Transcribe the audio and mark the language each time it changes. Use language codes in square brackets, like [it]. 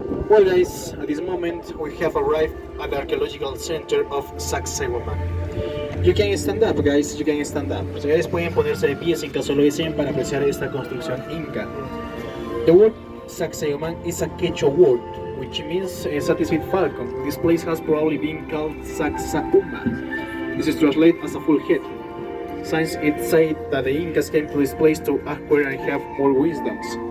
[en] Well guys, at this moment we have arrived at the archaeological center of Sacsayhuamán. You can stand up guys, you can stand up. [es] Ustedes pueden ponerse de pie en caso lo deseen para apreciar esta construcción inca. [en] The word Sacsayhuamán is a Quechua word, which means a satisfied falcon. This place has probably been called Sacsayhuamán. This is translated as a full head. Since it's said that the Incas came to this place to acquire and have more wisdoms.